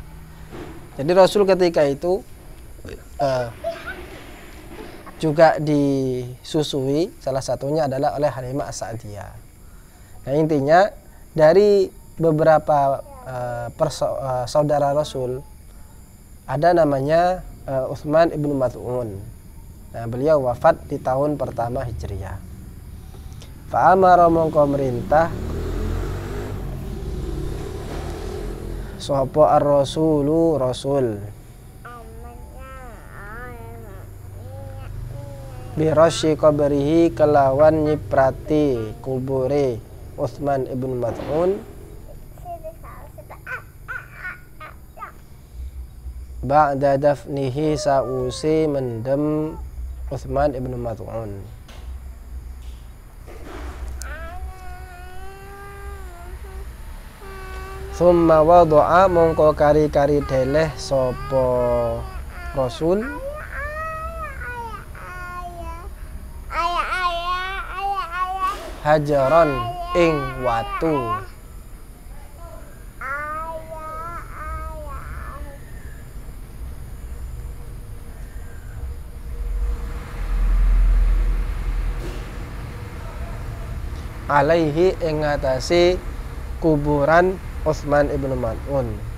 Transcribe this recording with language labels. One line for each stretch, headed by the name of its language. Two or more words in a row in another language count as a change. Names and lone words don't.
Indonesian: Jadi Rasul ketika itu juga disusui, salah satunya adalah oleh Halimah As-Sa'diyah. Nah, intinya dari beberapa saudara Rasul ada namanya Utsman ibn Maz'un. Nah, beliau wafat di tahun pertama Hijriyah.
Javanese: Fa'amara mongko merintah sapa ar-rasulu rasul
Arabic: birasyi qabrihi
Javanese: kelawan nyiprati kubure Utsman ibn Maz'un
Arabic: ba'da dafnihi
Javanese: sa'usi mendem Utsman ibn Maz'un.
Arabic: Summa wada'a
Javanese: mongko kari-kari deleh sapa Rasul hajaron ing watu alaihi ing ngatasi kuburan Utsman ibn Maz'un.